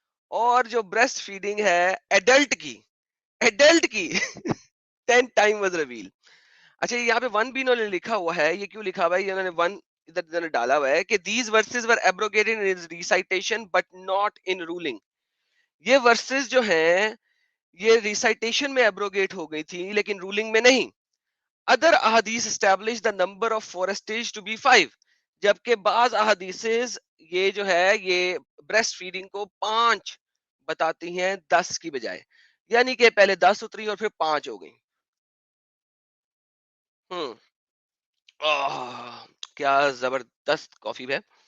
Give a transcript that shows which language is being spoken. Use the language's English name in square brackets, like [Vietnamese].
[Urdu] اور جو breast feeding ہے ایڈلٹ کی [English] 10 time was reveal. [Urdu] اچھا یہاں پہ ون بھی انہوں نے لکھا ہوا ہے. یہ کیوں لکھا ہوا ہے؟ انہوں نے ون ادھر ڈالا ہوا ہے کہ [English] These verses were abrogated in recitation but not in ruling. [Urdu] یہ ورسز جو ہیں یہ ریسائٹیشن میں ایبروگیٹ ہو گئی تھی لیکن رولنگ میں نہیں. [English] Other احادیث establish the number of fosterage to be 5. [Urdu] جبکہ بعض احادیث یہ جو ہے یہ بریسٹ فیڈنگ کو 5 بتاتی ہیں 10 کی بجائے. یعنی کہ پہلے 10 اتری اور پھر 5 ہو گئی. ہوں کیا زبردست کافی ہے.